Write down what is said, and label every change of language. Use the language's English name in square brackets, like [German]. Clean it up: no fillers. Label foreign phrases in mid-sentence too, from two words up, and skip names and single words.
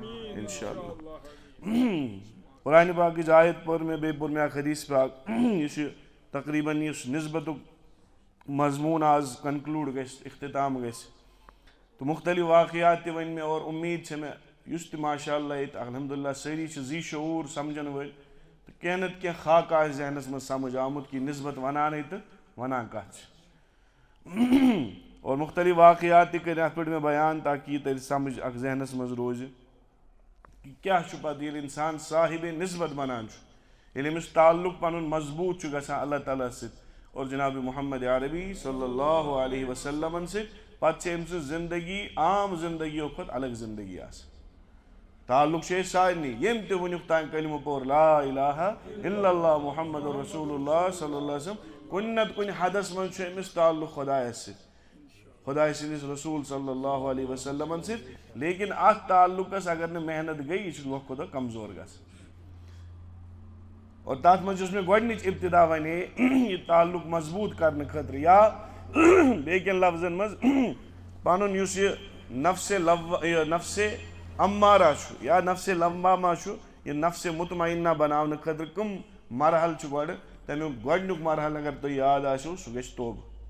[Kashmiri] انشاءاللہ قرآنِ پاکٕچ آیت پٔر مےٚ بیٚیہِ پوٚر مےٚ اکھ حدیٖث پاک یُس یہِ تقریٖباً یُس نسبتُک مضموٗن آز کنکلوٗڈ گژھِ اختتام گژھِ تہٕ مختلف واقعات تہِ ؤنۍ مےٚ اور اُمید چھےٚ مےٚ یُس تہِ ماشاء اللہ ییٚتہِ الحمدللہ سٲری چھِ ذی شعوٗر سمجھن وٲلۍ تہٕ کینٛہہ نتہٕ کینٛہہ خاکہٕ آسہِ ذہنس منٛز سمجھ آمُت کہِ نسبت ونانے تہٕ ونان کتھ چھِ اور مختلف واقعات تہِ کٔرۍ اتھ پٮ۪ٹھ مےٚ بیان تاکہِ یہِ ترِ سمجھ اکھ ذہنس منٛز روزِ کہِ کیٛاہ چھُ پتہٕ ییٚلہِ انسان صاحبِ نسبت بنان چھُ ییٚلہِ أمِس تعلق پنُن مضبوٗط چھُ گژھان اللہ تعالیٰ ہس سۭتۍ اور جناب محمد عربی صلی اللہ علیہ وسلمن سۭتۍ پتہٕ چھِ أمۍ سٕنٛز زندگی عام زندگیو کھۄتہٕ الگ زندگی آسان تعلق چھُ أسۍ سارنٕے ییٚمۍ تہِ وٕنیُک تام کلمہٕ پوٚر [Arabic] لا الہ الا اللہ محمد رسول اللہ صلی اللہ علیہ وسلم [Kashmiri] کُنہِ نتہٕ کُنہِ حدس منٛز چھُ أمِس تعلق خۄدایس سۭتۍ خۄداے سٕنٛدِس رسوٗل صلی اللہ علیہ وسلمن سۭتۍ لیکن اتھ تعلقس اگر نہٕ محنت گٔے یہِ چھُ دۄہ کھۄتہٕ دۄہ کمزور گژھان اور تتھ منٛز یُس مےٚ گۄڈنِچ ابتدا ونے یہِ تعلق مضبوٗط کرنہٕ خٲطرٕ یا بیٚیہِ کٮ۪ن لفظن منٛز پنُن یُس یہِ نفسِ امارہ چھُ یا نفسِ لوامہ چھُ یہِ نفسِ مطمئنہ بناونہٕ خٲطرٕ کٕم مرحل چھِ گۄڈٕ تمیُک گۄڈنیُک مرحل اگر تۄہہِ یاد آسیو سُہ گژھِ توبہٕ